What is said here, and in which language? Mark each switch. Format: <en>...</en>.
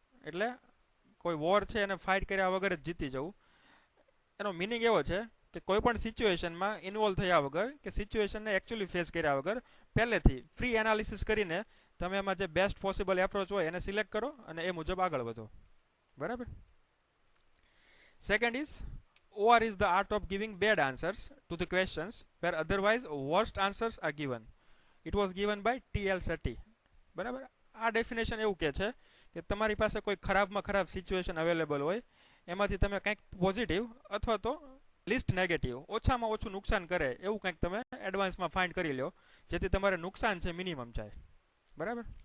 <gu>એટલે કોઈ વોર છે એને ફાઇટ કર્યા વગર જ જીતી જવું. એનો મિનિંગ એવો છે કે કોઈ પણ સિચ્યુએશનમાં ઇન્વોલ્વ થયા વગર કે સિચ્યુએશનને એકચ્યુઅલી ફેસ કર્યા વગર પહેલેથી ફ્રી એનાલિસિસ કરીને તમે એમાં જે બેસ્ટ પોસિબલ એપ્રોચ હોય એને સિલેક્ટ કરો અને એ મુજબ આગળ વધો. બરાબર.</gu> <en>Second is OR is the art of giving bad answers to the questions where otherwise worst answers are given. It was given by T.L. Sethi.</en> <gu>બરાબર. આ ડેફિનેશન એવું કહે છે કે તમારી પાસે કોઈ ખરાબમાં ખરાબ સિચ્યુએશન અવેલેબલ હોય એમાંથી તમે કંઈક પોઝિટિવ અથવા તો લિસ્ટ નેગેટિવ ઓછામાં ઓછું નુકસાન કરે એવું કંઈક તમે એડવાન્સમાં ફાઇન્ડ કરી લો જેથી તમારે નુકસાન છે મિનિમમ જાય. બરાબર.</gu>